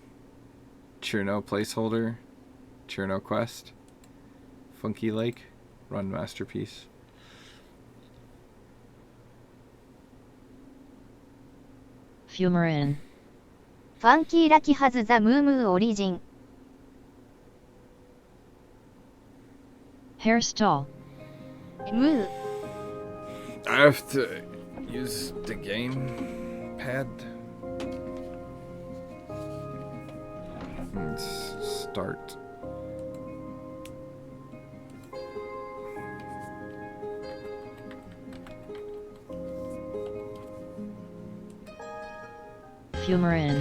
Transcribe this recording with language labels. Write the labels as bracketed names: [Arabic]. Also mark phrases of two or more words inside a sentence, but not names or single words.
[English] Cherno placeholder. Cherno Quest. Funky Lake. Run Masterpiece. Fumarin. Funky Lucky has the Moo origin. Hairstall. Moo. I have to use the game pad. Let's start. Fumarin.